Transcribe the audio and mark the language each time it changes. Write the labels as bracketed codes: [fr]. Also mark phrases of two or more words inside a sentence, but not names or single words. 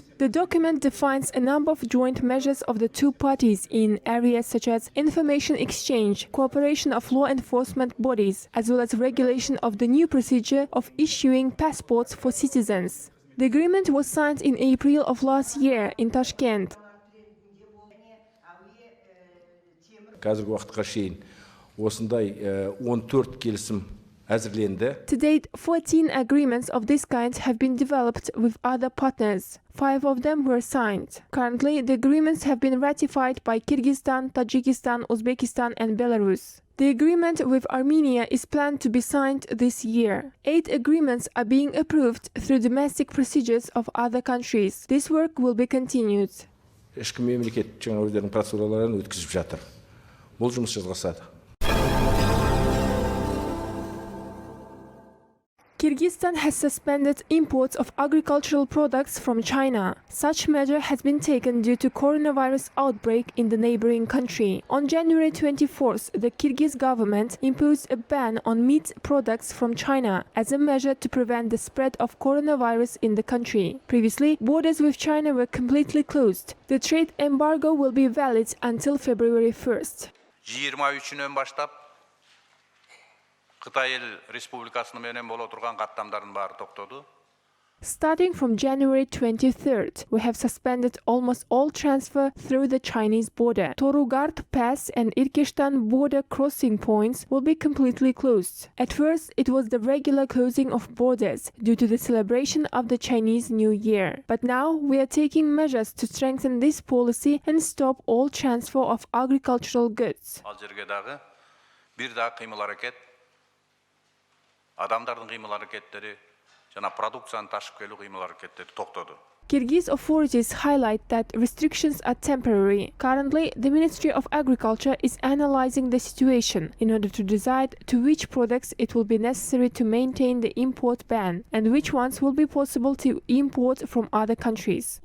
[en] The document defines a number of joint measures of the two parties in areas such as information exchange, cooperation of law enforcement bodies, as well as regulation of the new procedure of issuing passports for citizens. The agreement was signed in April of last year in Tashkent. [kk] Қазіргі уақытқа шейін осындай 14 келісім әзірленді. [en] To date, 14 agreements of this kind have been developed with other partners. 5 of them were signed. Currently, the agreements have been ratified by Kyrgyzstan, Tajikistan, Uzbekistan and Belarus. The agreement with Armenia is planned to be signed this year. 8 agreements are being approved through domestic procedures of other countries. This work will be continued. [kk] Ішкі мемлекет жаңа өздерінің процедураларын өткізіп жатыр. Бұл жұмыс жалғасады. [en] Kyrgyzstan has suspended imports of agricultural products from China. Such measure has been taken due to coronavirus outbreak in the neighboring country. On January 24th, the Kyrgyz government imposed a ban on meat products from China as a measure to prevent the spread of coronavirus in the country. Previously, borders with China were completely closed. The trade embargo will be valid until February 1st. [ky] 23-нен баштап Қытай ел республикасының менен боло турган каттамдардын баары токтоду. [en] Starting from January 23rd, we have suspended almost all transfer through the Chinese border. Torugard Pass and Kyrgyzstan border crossing points will be completely closed. At first, it was the regular closing of borders due to the celebration of the Chinese New Year. But now we are taking measures to strengthen this policy and stop all transfer of agricultural goods. [ky] Ал жерге дагы бир да кыймыл аракет, адамдардын кыймыл аракеттери жана продукцияны ташып келүү кыймыл аракеттери токтоду. [en] Kyrgyz authorities highlight that restrictions are temporary. Currently, the Ministry of Agriculture is analyzing the situation in order to decide to which products it will be necessary to maintain the import ban and which ones will be possible to import from other countries.